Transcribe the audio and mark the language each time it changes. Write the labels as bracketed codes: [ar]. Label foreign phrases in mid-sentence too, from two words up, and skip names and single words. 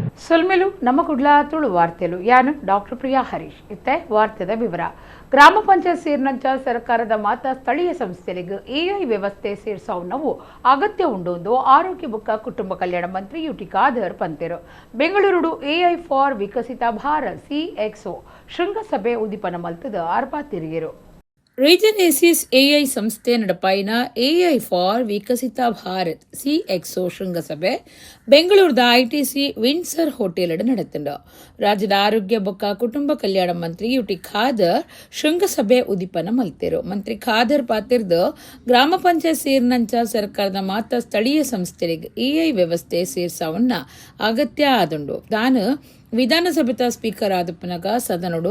[tcy] ಸುಲ್ಮೆಲು ನಮ್ಮ ಕುಡ್ಲಾ ತುಳು ವಾರ್ತೆಲು ಯಾನು ಡಾಕ್ಟರ್ ಪ್ರಿಯಾ ಹರೀಶ್ ಇತ್ತೆ ವಾರ್ತೆದ ವಿವರ ಗ್ರಾಮ ಪಂಚಾಯತ್ ಸೇರಿನಂಚ ಸರ್ಕಾರದ ಮಾತ ಸ್ಥಳೀಯ ಸಂಸ್ಥೆಗಳಿಗೆ ಎಐ ವ್ಯವಸ್ಥೆ ಸೇರ್ಸವು ಅಗತ್ಯ ಉಂಡು ಆರೋಗ್ಯ ಬೊಕ್ಕ ಕುಟುಂಬ ಕಲ್ಯಾಣ ಮಂತ್ರಿ ಯುಟಿ ಖಾದರ್ ಪಂತೆರು ಬೆಂಗಳೂರು ಎಐ ಫಾರ್ ವಿಕಸಿತ ಭಾರತ್ ಸಿಎಕ್ಸ್ಒ ಶೃಂಗಸಭೆ ಉದ್ದೀಪನ ಮಲ್ತದ ಅರ್ಪ ತಿರುಗಿರು ರೀಜನ್ ಎಸಿಸ್ ಎಐ ಸಂಸ್ಥೆ ನಡಪಾಯಿನ ಎಐ ಫಾರ್ ವಿಕಸಿತ ಭಾರತ್ ಸಿಎಕ್ಸ್ಒ ಶೃಂಗಸಭೆ ಬೆಂಗಳೂರದ ಐಟಿಸಿ ವಿನ್ಸರ್ ಹೋಟೆಲ್ ನಡೆತುಂಡು ರಾಜ್ಯದ ಆರೋಗ್ಯ ಬೊಕ್ಕ ಕುಟುಂಬ ಕಲ್ಯಾಣ ಮಂತ್ರಿ ಯುಟಿ ಖಾದರ್ ಶೃಂಗಸಭೆ ಉದ್ದೀಪನ ಮಲ್ತೆರು ಮಂತ್ರಿ ಖಾದರ್ ಪಾತಿರ್ದು ಗ್ರಾಮ ಪಂಚಾಯತ್ ಸೇರಿನಂಚ ಸರ್ಕಾರದ ಮಾತ ಸ್ಥಳೀಯ ಸಂಸ್ಥೆಗಳಿಗೆ ಎಐ ವ್ಯವಸ್ಥೆ ಸೇರ್ಸವನ್ನ ಅಗತ್ಯ ಆದುಂಡು ತಾನು ವಿಧಾನಸಭೆತ ಸ್ಪೀಕರ್ ಆದಪ್ಪನಾಗ ಸದನಡು